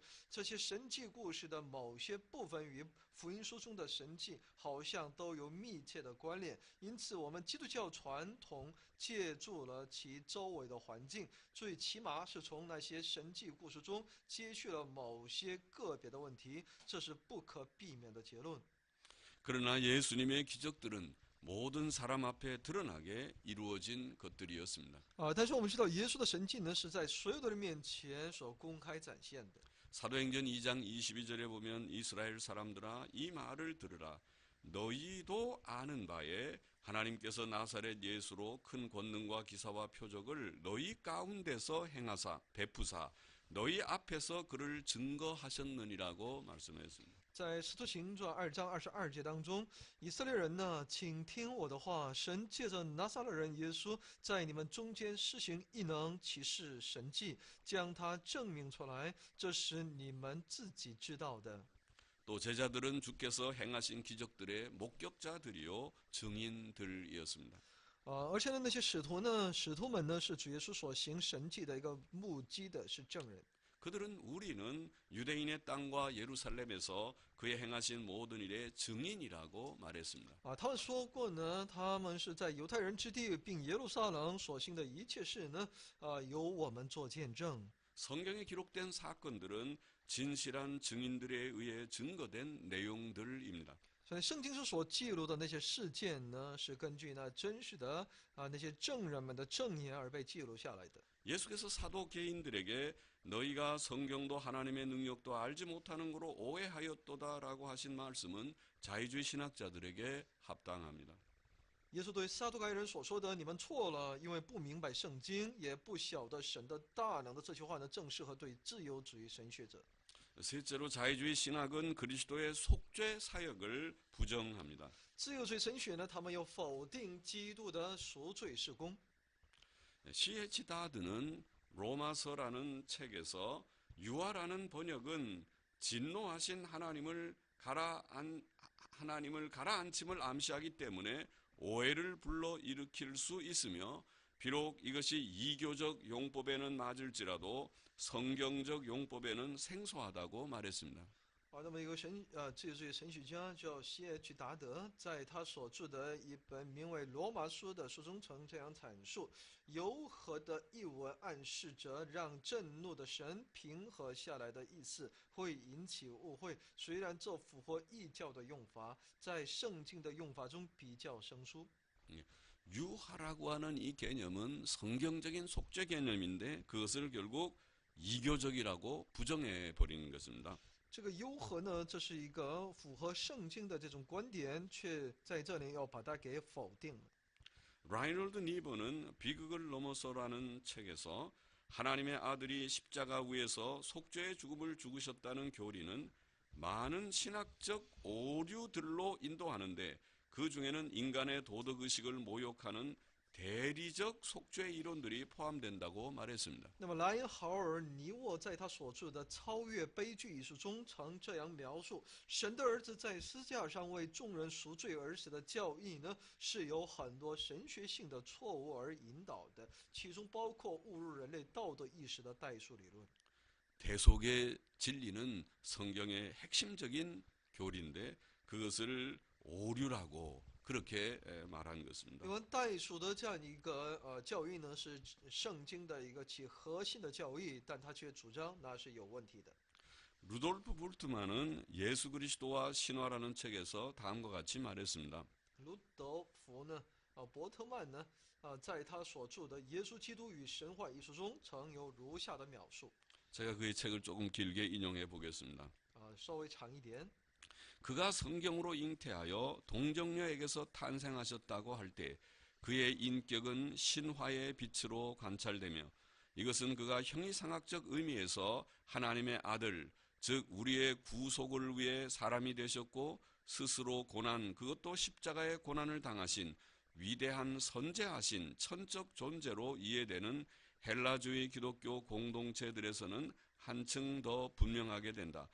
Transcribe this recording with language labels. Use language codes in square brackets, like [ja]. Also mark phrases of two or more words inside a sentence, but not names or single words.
[zh] 这些神迹故事的某些部分与福音书中的神迹好像都有密切的关联，因此我们基督教传统借助了其周围的环境，最起码是从那些神迹故事中接续了某些个别的问题，这是不可避免的结论。 [ko] 그러나 예수님의 기적들은 모든 사람 앞에 드러나게 이루어진 것들이었습니다. [zh] 但是我们知道耶稣的神迹呢，是在所有的人面前所公开展现的。 [ko] 사도행전 2장 22절에 보면 이스라엘 사람들아 이 말을 들으라. 너희도 아는 바에 하나님께서 나사렛 예수로 큰 권능과 기사와 표적을 너희 가운데서 행하사 베푸사 너희 앞에서 그를 증거하셨느니라고 말씀하였습니다. [zh] 在《使徒行传》2章22节当中，以色列人呢，请听我的话，神借着拿撒勒人耶稣在你们中间施行异能、奇事、神迹，将他证明出来，这是你们自己知道的。 [ko] 또 제자들은 주께서 행하신 기적들의 목격자들이요 증인들이었습니다. [zh] 而且呢，那些使徒们呢，是主耶稣所行神迹的一个目击的，是证人。 [ko] 그들은 우리는 유대인의 땅과 예루살렘에서 그의 행하신 모든 일의 증인이라고 말했습니다. [zh] 他们说过呢，他们是在犹太人之地，并耶路撒冷所行的一切事呢，由我们做见证。 [ko] 성경에 기록된 사건들은 진실한 증인들에 의해 증거된 내용들입니다. [zh] 所以圣经是所记录的那些事件呢，是根据那真实的那些证人们的证言而被记录下来的。 [ko] 예수께서 사도 개인들에게 너희가 성경도 하나님의 능력도 알지 못하는 거로 오해하였도다라고 하신 말씀은 자유주의 신학자들에게 합당합니다. [zh] 耶稣对撒都该人所说的“你们错了，因为不明白圣经，也不晓得神的大能”的这句话呢，正适合对自由主义神学者。 [ko] 셋째로 자유주의 신학은 그리스도의 속죄 사역을 부정합니다. [zh] 自由主义神学呢，他们又否定基督的赎罪事工。 [ko] C.H. 다드는 로마서라는 책에서 유아라는 번역은 진노하신 하나님을 가라앉힘을 암시하기 때문에 오해를 불러일으킬 수 있으며 비록 이것이 이교적 용법에는 맞을지라도 성경적 용법에는 생소하다고 말했습니다. [zh] 那么一个自由主义神学家叫C.H. 达德，在他所著的一本名为《罗马书》的书中曾这样阐述：柔和的译文暗示着让震怒的神平和下来的意思，会引起误会。虽然这符合异教的用法，在圣经的用法中比较生疏。 [ko] 유하라고 하는 이 개념은 성경적인 속죄 개념인데 그것을 결국 이교적이라고 부정해 버리는 것입니다. [zh] 这个优和呢，这是一个符合圣经的这种观点，却在这里要把它给否定了。 [ko] 라이놀드 니버는 비극을 넘어서라는 책에서 하나님의 아들이 십자가 위에서 속죄의 죽음을 죽으셨다는 교리는 많은 신학적 오류들로 인도하는데 그 중에는 인간의 도덕의식을 모욕하는 대리적 속죄 이론들이 포함된다고 말했습니다. [zh] 那么莱因豪尔·尼沃在他所著的《超越悲剧》一书中曾这样描述：神的儿子在十字架上为众人赎罪而死的教义呢，是由很多神学性的错误而引导的，其中包括误入人类道德意识的代数理论。 [ko] 대속의 진리는 성경의 핵심적인 교리인데 그것을 오류라고 그렇게 말한 것입니다. [zh] 因为代数的这样一个教义呢，是圣经的一个其核心的教义，但他却主张那是有问题的。 [ko] 루돌프 불트만은 예수 그리스도와 신화라는 책에서 다음과 같이 말했습니다. [zh] 卢德福呢，伯特曼呢，在他所著的《耶稣基督与神话》一书中，曾有如下的描述。 [ko] 제가 그의 책을 조금 길게 인용해 보겠습니다. [zh] 稍微长一点。 [ko] 그가 성경으로 잉태하여 동정녀에게서 탄생하셨다고 할 때 그의 인격은 신화의 빛으로 관찰되며 이것은 그가 형이상학적 의미에서 하나님의 아들, 즉 우리의 구속을 위해 사람이 되셨고 스스로 고난, 그것도 십자가의 고난을 당하신 위대한 선제하신 천적 존재로 이해되는 헬라주의 기독교 공동체들에서는 한층 더 분명하게 된다.